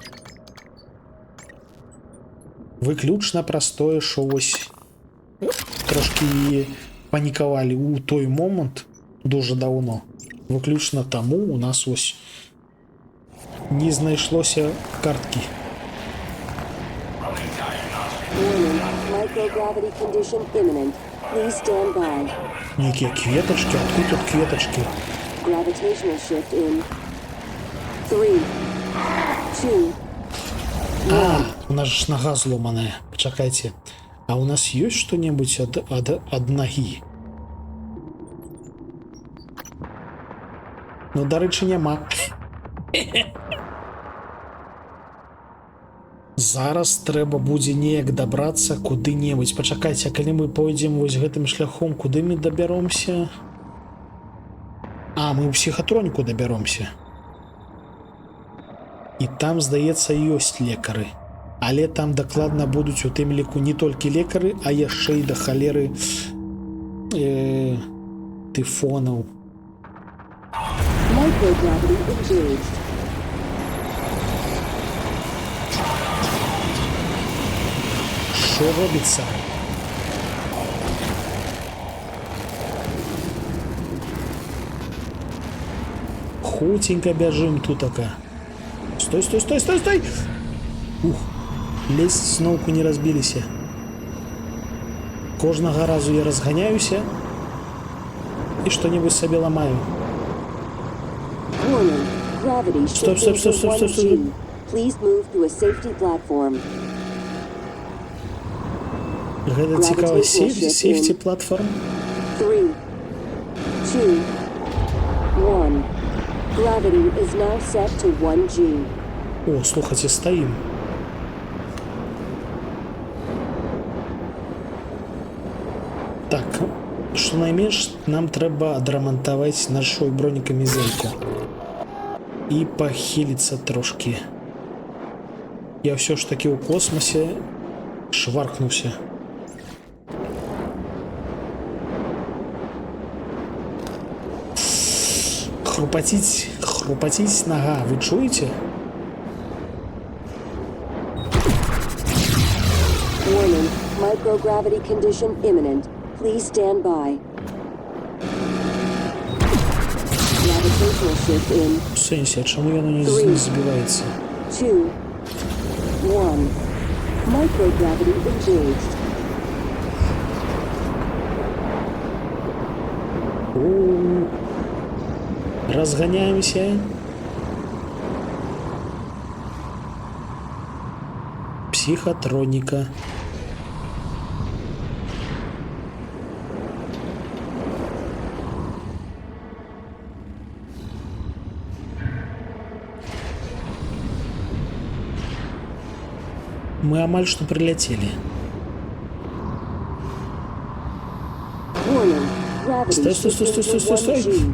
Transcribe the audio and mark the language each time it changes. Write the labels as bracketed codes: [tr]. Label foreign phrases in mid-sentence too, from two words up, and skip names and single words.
[be] Выключна простое, што вось трошки панікавалі ў той момант дуже даўно. Выключна таму у нас вось не знайшлося карткі. Warning, microgravity condition imminent. Please stand by. [ru] Некие кветочки, откуда тут кветочки? Gravitational shift in 3, 2, А, у нас же нога сломанная. [uk] Почекайте. [ru] А у нас есть что-нибудь от ноги? [be] Ну, дарэчы, няма. Зараз трэба будзе неяк дабрацца куды-небудзь. Пачакайце, а калі мы пойдзем вось гэтым шляхом, куды мы дабяромся? А, мы ў псіхатроніку дабяромся. І там, здаецца, ёсць лекары. Але там дакладна будуць у тым ліку не толькі лекары, а яшчэ і да халеры тыфонаў. [en] microgravity engaged. [uk] Що робиться? [be] Хутенько бяжым тутака. Стой, стой, стой, стой, стой! Ух, лезь, сноўку не разбіліся. Кожнага разу я разганяюся і што-небудзь сабе ламаю. [en] Warning. Gravity Stop, shifting stop, stop, to stop, stop, 1G. Please move to a safety platform. [be] Гэта цікава. [en] Gravitational shift Сейфті in платформ. 3, 2, 1. Gravity is now set to 1G. [be] О, слухайце, стаім. Так, щонайменш нам трэба адрамантаваць нашу бронекамізэльку. І пахіліцца трошкі. Я ўсё ж такі ў космосе шваркнуўся. Хрупаціць нага, вы чуеце? [en] Warning. Microgravity condition imminent. Please stand by. Gravitational shift in [be] В сенсі, а чаму яно не збіваецца? [en] 2, 1. Microgravity engaged. [be] Разганяемся. [ru] Психотроника. Мы амаль что прилетели. [en] Warning. Gravity [be] Стой, стой, [en] shifting [be] стой, стой, [en] to [be] стой, стой. [en] 1G.